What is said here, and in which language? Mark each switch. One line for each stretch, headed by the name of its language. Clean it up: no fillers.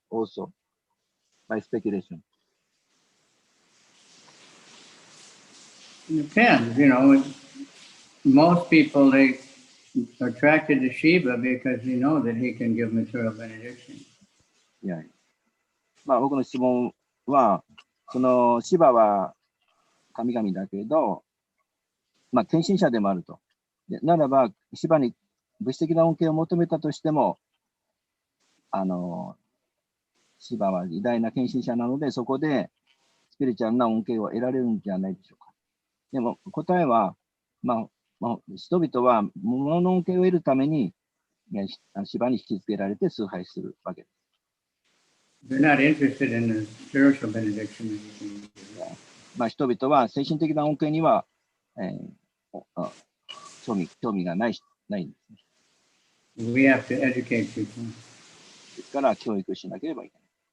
English: Also, by speculation. Depends, most people, they are attracted to Shiva because they know that he can give material benediction. Yeah.
Japanese: 僕の質問は、シバは神々だけど、献身者でもあると。ならば、シバに物質的な恩恵を求めたとしても、シバは偉大な献身者なので、そこでスピリチュアルな恩恵を得られるんじゃないでしょうか。でも答えは、人々は物の恩恵を得るために芝に引き付けられて崇拝するわけです。
English: They're not interested in the spiritual benediction.
Japanese: 人々は精神的な恩恵には、興味がないんですね。
English: We have to educate people.
Japanese: ですから教育しなければいけない。